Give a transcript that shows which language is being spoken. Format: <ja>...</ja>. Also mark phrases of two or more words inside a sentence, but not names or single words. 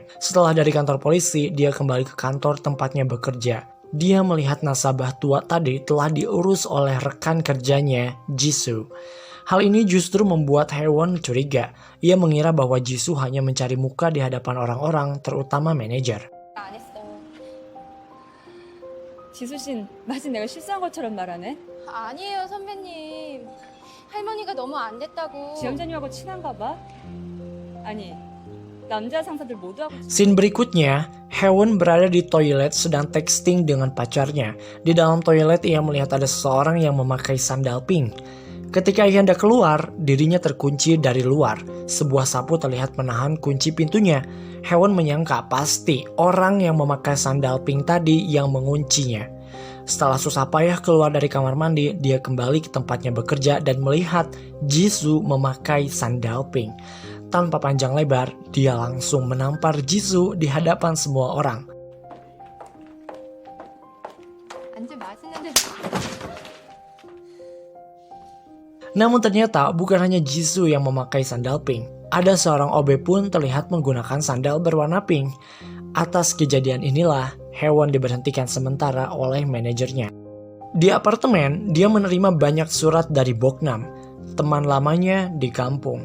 <id>Setelah dari kantor polisi, dia kembali ke kantor tempatnya bekerja. Dia melihat nasabah tua tadi telah diurus oleh rekan kerjanya, Jisoo. Hal ini justru membuat Haewon curiga. Ia mengira bahwa Jisoo hanya mencari muka di hadapan orang-orang, terutama manajer.</id> <ko>지수 씨, 마치 내가 실수한 것처럼 말하네. 아니에요, 선배님. 할머니가 너무 안 됐다고. 지점장님하고 친한가 봐? 아니, 남자 상사들 모두하고</ko> <id>Scene berikutnya, Haewon berada di toilet sedang texting dengan pacarnya. Di dalam toilet ia melihat ada seseorang yang memakai sandal pink. Ketika ia hendak keluar, dirinya terkunci dari luar. Sebuah sapu terlihat menahan kunci pintunya. Haewon menyangka pasti orang yang memakai sandal pink tadi yang menguncinya. Setelah susah payah keluar dari kamar mandi, dia kembali ke tempatnya bekerja dan melihat Jisoo memakai sandal pink. Tanpa panjang lebar, dia langsung menampar Jisoo di hadapan semua orang.</id> <ko>완전 맛있는데.</ko> <id>Namun ternyata bukan hanya Jisoo yang memakai sandal pink. Ada seorang OB pun terlihat menggunakan sandal berwarna pink. Atas kejadian inilah, Haewon diberhentikan sementara oleh manajernya. Di apartemen, dia menerima banyak surat dari Boknam, teman lamanya di kampung.</id>